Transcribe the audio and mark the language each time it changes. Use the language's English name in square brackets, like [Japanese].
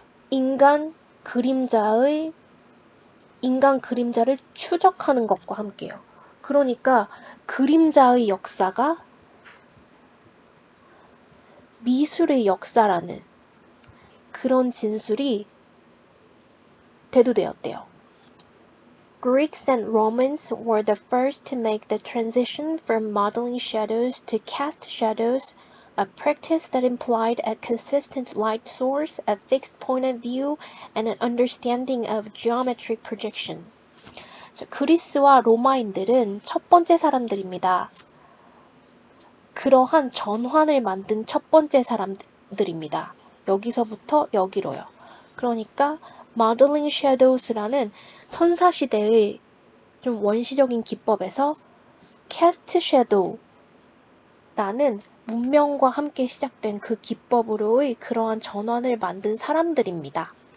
[Korean] 인간 그림자를 추적하는 것과 함께요. 그러니까 그림자의 역사가 미술의 역사라는 그런 진술이 대두되었대요. [English] Greeks and Romans were the first to make the transition from modeling shadows to cast shadows, a practice that implied a consistent light source, a fixed point of view, and an understanding of geometric projection. [Korean] 그리스와 로마인들은 첫 번째 사람들입니다. 그러한 전환을 만든 첫 번째 사람들입니다. 여기서부터 여기로요. 그러니까 modeling shadows라는 선사시대의 좀 원시적인 기법에서 cast shadow라는 문명과 함께 시작된 그 기법으로의 그러한 전환을 만든 사람들입니다.